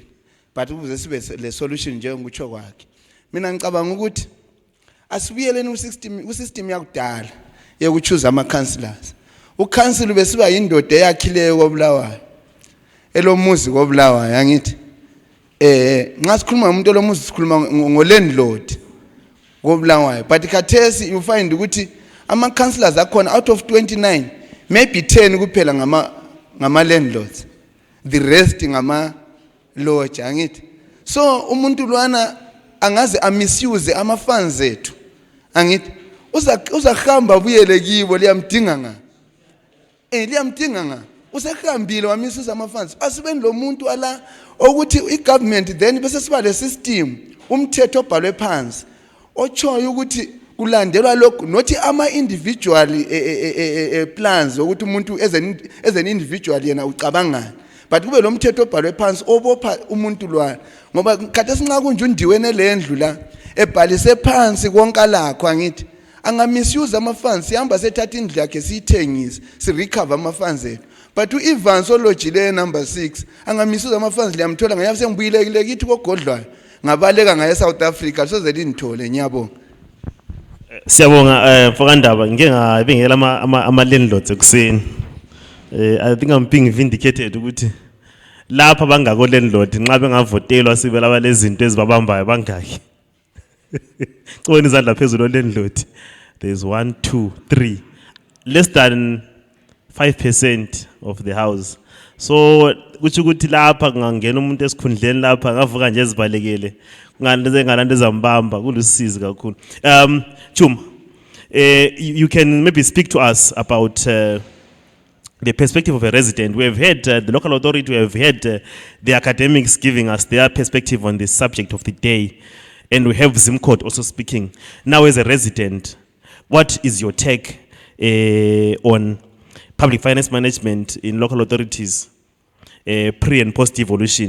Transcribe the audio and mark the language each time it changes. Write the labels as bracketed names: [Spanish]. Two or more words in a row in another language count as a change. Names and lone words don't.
[North Ndebele] But kufuze sibe le solution njengokutsho kwakhe. Mina ngicabanga ukuthi asibuyeleni ku-system yakudala yokuchoose ama-councillors. U-council besiba yindoda eyakhileyo koBulawayo. Elomuzi koBulawayo angithi. Nxa sikhuluma umuntu elomuzi sikhuluma ngo-landlord koBulawayo. But khathesi [English] you find [North Ndebele] ukuthi ama-councillors akhona [English] out of 29, maybe 10 [North Ndebele] kuphela ngama-landlords. [English] The rest [North Ndebele] ngama-lodge angithi. So umuntu lwana angaze misuse ama-funds ethu. Angithi uzahamba buyele kibo liyamdinga nga. Liyamdinga nga. Usehambile wamisusa ama-funds. Asibeni lo muntu ala ukuthi i-government then bese siba le system umthetho obhalwe phansi ochoyo ukuthi kulandelwa lokho not [English] ama-individual plans [North Ndebele] ukuthi umuntu [English] as an individual [North Ndebele] yena ucabangani, but kube lo mthetho obhalwe phansi obopha umuntu lwana. Ngoba khathesi nxa kunje undiwene le ndlu la ebhalise phansi konke lakho angithi angamisuze ama-funds sihamba sethatha indlu yakhe siyithengise sirecover ama-funds ethu. But u-Evans olojile number 6 angamisuze ama-funds liyamthola ngayabe sengibuyilekile kithi kogodlwayo ngabaleka ngaye South Africa soze lindithole. Ngiyabonga. Siyabonga mfokandaba ngike ngabengela ama-landlords ekuseni. [English] I think I'm being vindicated [North Ndebele] ukuthi lapha bangako landlord nxa bengavotelwa sibe laba lezinto ezibabambayo bangaki. Cibona izandla phezulu landlord. [English] There's 1, 2, 3. Less than 5% of the house. [North Ndebele] So kuthi ukuthi lapha ngangena umuntu esikhundleni lapha ngavuka nje ezibalekele ngalento ezambamba kulusizi kakhulu. [English] Chuma, you can maybe speak to us about the perspective of a resident. We have heard the local authority, we have heard the academics giving us their perspective on the subject of the day, and we have ZIMCODD also speaking. Now as a resident, what is your take on public finance management in local authorities, pre and post devolution?